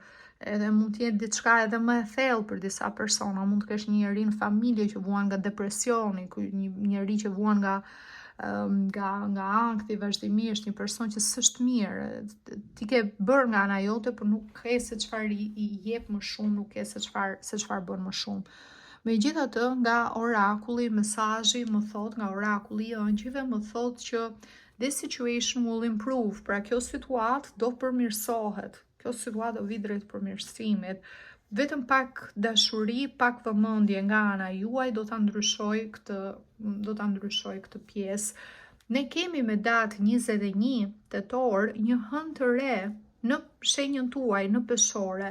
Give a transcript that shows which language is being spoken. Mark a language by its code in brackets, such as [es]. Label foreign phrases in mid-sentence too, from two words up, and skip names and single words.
[sq] Edhe mund të jetë diçka edhe më e thellë për disa persona, mund të kesh një njeri në familje që vuan nga depresioni, një njeri që vuan nga ankthi vazhdimisht, një person që s'është mirë, ti ke bërë nga ana jote, por nuk ke se çfarë i jep më shumë, nuk ke se çfarë bën më shumë. Megjithatë, nga orakulli, mesazhi më thot, nga orakulli i ëngjëve më thot që [en] this situation will improve, [sq] pra kjo situatë do përmirësohet. Kjo situatë do vi drejt përmirësimit. Vetëm pak dashuri, pak vëmendje nga ana juaj do ta ndryshoj këtë pjesë. Ne kemi me datë 21 tetor një hënë të re në shenjën tuaj, në peshore.